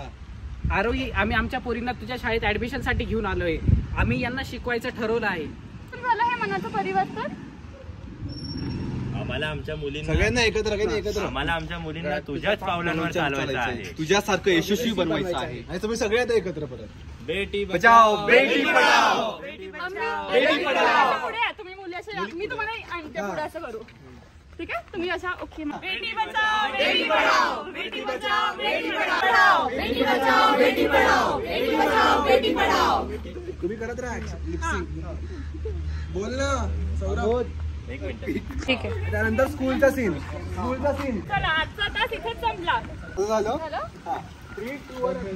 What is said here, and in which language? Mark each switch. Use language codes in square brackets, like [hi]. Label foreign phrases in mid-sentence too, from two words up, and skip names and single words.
[mr] आरोही, आम्ही आमच्या पोरींना तुझ्या शाळेत ऍडमिशन साठी घेऊन आलोय। आम्ही यांना शिकवायचं ठरवलं आहे। झालं हे मनाचं परिवर्तन? आम्हाला आमच्या मुलींना सगळ्यांना एकत्र आम्हाला आमच्या मुलींना तुझ्याच पावलांवर चालवायचं आहे. तुझ्यासारखं यशस्वी बनवायचं आहे आणि तुम्ही सगळे आता एकत्र परत. [hi] बेटी बचाओ बेटी पढाओ. बेटी पढाओ. [mr] पुढे या, तुम्ही मुली अशा, मी तुम्हाला आणते पुढे असं करू. ठीक आहे, तुम्ही अशा ओके. [hi] बेटी बचाओ बेटी पढाओ. बेटी बचाओ बेटी पढाओ. बेटी बचाओ बेटी पढाओ. बेटी बचाओ बेटी पढाओ. [mr] तुम्ही करत राहा लिपसिंग. बोल ना सौरभ. एक मिनिट. ठीक आहे, त्यानंतर स्कूलचा सीन. चला आजचा तास इथेच संपला. झालं झालं? हा 3, 2, 1